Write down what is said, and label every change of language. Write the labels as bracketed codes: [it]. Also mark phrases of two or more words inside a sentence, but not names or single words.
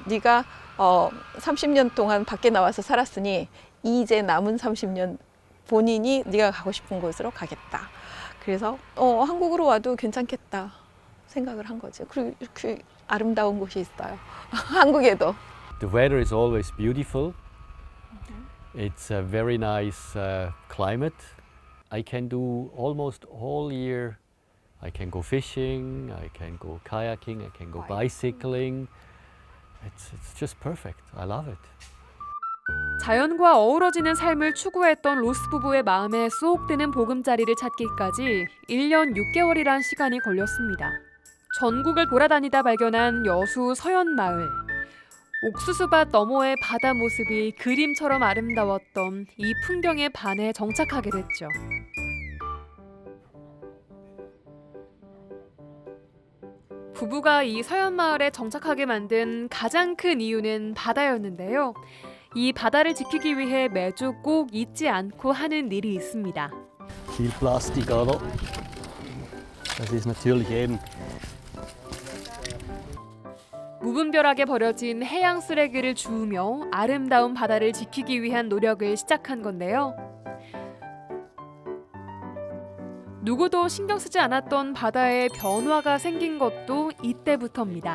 [ko] 네가 30년 동안 밖에 나와서 살았으니 이제 남은 30년 본인이 네가 가고 싶은 곳으로 가겠다. 그래서 한국으로 와도 괜찮겠다 생각을 한 거죠. 그리고 그 아름다운 곳이 있어요. 한국에도. [en] the weather is always beautiful. It's a very nice climate. I can do almost all year. I can go fishing, I can go kayaking, I can go bicycling. It's just perfect. I love it. [ko] 자연과 어우러지는 삶을 추구했던 로스 부부의 마음에 쏙 드는 보금자리를 찾기까지 1년 6개월이란 시간이 걸렸습니다. 전국을 돌아다니다 발견한 여수 서현마을. 옥수수밭 너머의 바다 모습이 그림처럼 아름다웠던 이 풍경에 반해 정착하게 됐죠. 부부가 이 서현마을에 정착하게 만든 가장 큰 이유는 바다였는데요. 이 바다를 지키기 위해 매주 꼭 잊지 않고 하는 일이 있습니다. [de] Viel Plastik, oder? Das ist natürlich eben. [ko] 무분별하게 버려진 해양 쓰레기를 주우며 아름다운 바다를 지키기 위한 노력을 시작한 건데요. 누구도 신경 쓰지 않았던 바다에 변화가 생긴 것도 이때부터입니다.